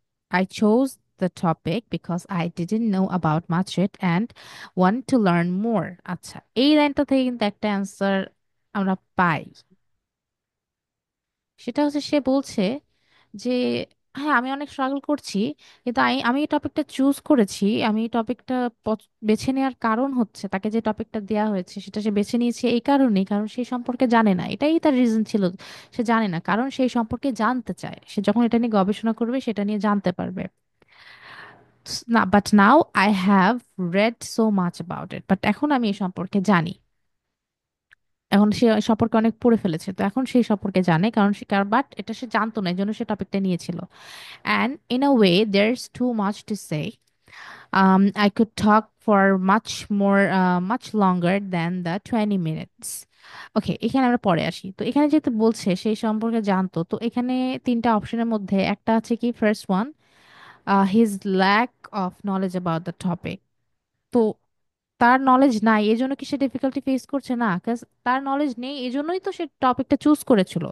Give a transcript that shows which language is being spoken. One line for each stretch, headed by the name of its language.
English: I chose the topic because I didn't know about much it and want to learn more.
Bangla: আচ্ছা, এই লাইনটা থেকে কিন্তু একটা অ্যান্সার আমরা পাই। সেটা হচ্ছে সে বলছে যে হ্যাঁ, আমি অনেক স্ট্রাগল করছি, কিন্তু আমি এই টপিকটা চুজ করেছি। আমি এই টপিকটা বেছে নেওয়ার কারণ হচ্ছে, তাকে যে টপিকটা দেওয়া হয়েছে সেটা সে বেছে নিয়েছে এই কারণেই, কারণ সেই সম্পর্কে জানে না, এটাই তার রিজন ছিল। সে জানে না, কারণ সেই সম্পর্কে জানতে চায়। সে যখন এটা নিয়ে গবেষণা করবে সেটা নিয়ে জানতে পারবে।
English: না, but now I have read so much about it, but
Bangla: এখন আমি এই সম্পর্কে জানি। এখন সে এই সম্পর্কে অনেক পড়ে ফেলেছে, তো এখন সেই সম্পর্কে জানে, কারণ সে, বাট এটা সে জানতো না, এই জন্য সে টপিকটা নিয়েছিল।
English: And in a way, there's too much to say. I could talk for much longer than the 20 minutes.
Bangla: ওকে, এখানে আমরা পরে আসি। তো এখানে যেহেতু বলছে সেই সম্পর্কে জানতো, তো এখানে তিনটা অপশনের মধ্যে একটা আছে কি,
English: First one, his lack of knowledge about the topic.
Bangla: তো তার নলেজ নাই এজন্য কি সে ডিফিকাল্টি ফেস করছে? না, কাজ তার নলেজ নেই এজন্যই তো সে টপিকটা চুজ করেছিল।